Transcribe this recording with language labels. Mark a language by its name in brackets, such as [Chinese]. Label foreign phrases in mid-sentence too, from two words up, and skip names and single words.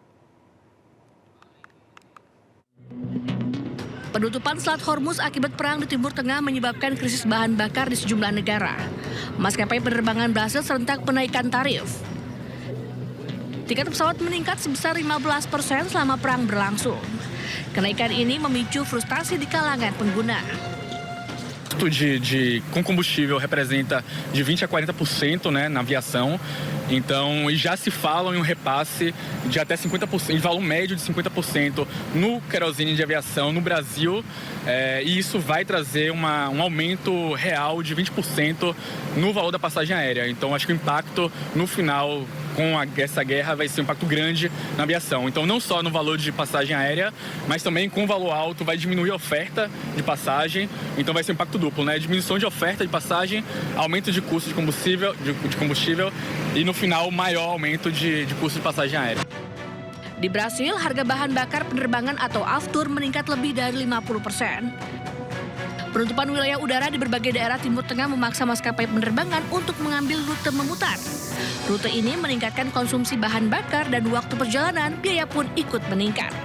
[Indonesian] Penutupan Selat Hormuz akibat perang di Timur Tengah menyebabkan krisis bahan bakar di sejumlah negara. Maskapai penerbangan Brasil serentak menaikkan tarif. Tiket pesawat meningkat sebesar 15% selama perang berlangsung. Kenaikan ini memicu frustasi di kalangan pengguna. [Portuguese] Com combustível representa de 20 a 40%, né, na aviação. Então, e já se fala em um repasse de até 50%, de valor médio de 50% no querosene de aviação no Brasil. E isso vai trazer um aumento real de 20% no valor da passagem aérea. Então, acho que o impacto no final essa guerra vai ser um impacto grande na aviação. Então, não só no valor de passagem aérea, mas também com o valor alto vai diminuir a oferta de passagem. Então, vai ser um impacto duplo, né? Diminuição de oferta de passagem, aumento de custo de combustível e, no final, maior aumento de custo de passagem aérea. [Indonesian] Di Brasil, harga bahan bakar penerbangan atau aftur meningkat lebih dari 50%. Penutupan wilayah udara di berbagai daerah Timur Tengah memaksa maskapai penerbangan untuk mengambil rute memutar. Rute ini meningkatkan konsumsi bahan bakar dan waktu perjalanan, biaya pun ikut meningkat.